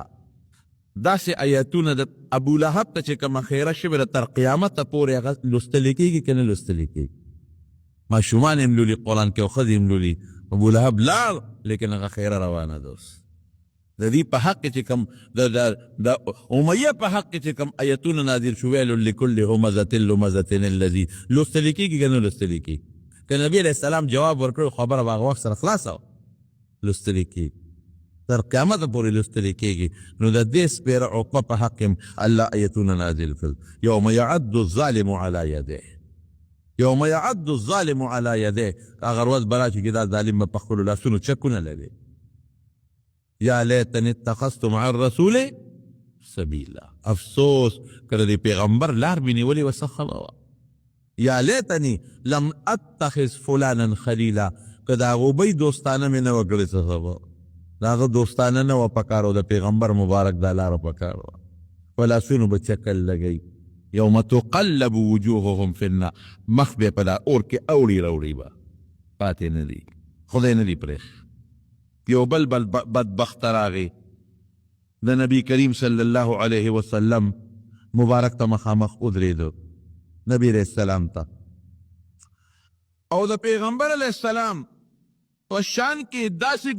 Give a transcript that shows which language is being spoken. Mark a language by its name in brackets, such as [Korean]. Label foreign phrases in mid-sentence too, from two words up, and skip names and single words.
[Pashto] داسې آیتونه د ابولهب ته چې کومه خیره شوې ده تر قیامته پورې هغه لوستلی کېږي که نه لوستلی کېږي. ماشومان هم لولي قرآن کې او ښځې هم لولي. ابولهب لاړ لیکن هغه خیره روانه ده. اوس د دې په حق کې چې کوم د امیه په حق کې چې کوم آیتونه نازل شو، ویل [Arabic] لکل همزة لمزة الذي [Pashto] لوستلی کېږي که نه لوستلی کېږي. که نبي علیه السلام جواب ورکړو خبره به هغه وخت سره خلاصه وه، لوستلی کېږي، تر قیامت پورې لوستلی کېږي. نو د دې سپېره عقبه په حق هم الله آیتونه نازل کړل. [Arabic] یوم یعد الظالم علی یده، یوم یعد الظالم علی یده، [Pashto] هغه ورځ به راشي چې دا ظالم به په خپلو لاسونو چکونه لري. [Arabic] یا لیتنی اتخذت مع الرسول سبیلا، [Pashto] افسوس که د پیغمبر لار مې نیولې وه څه ښه به وه. [Arabic] یا لیتنی لم اتخذ فلانا خلیلا، [Pashto] که د هغو بی دوستانه مې نه وه کړې څه ښه به. د هغه دوستانه نه وه پکار، او د پیغمبر مبارک دا لاره پکار وه. په لاسونو به چکل لګوي. [Arabic] یوم تقلب وجوههم فی النار، [Pashto] مخ به په دا اور کې اوړي راوړي به، پاتې نه دي، خدای نه دي پرېښ. یو بل بدبخت راغی د نبی کریم صلی الله علیه وسلم مبارک ته مخامخ ودرېدو نبی علیہ السلام ته او د پیغمبر علیہ السلام په شان کې داسې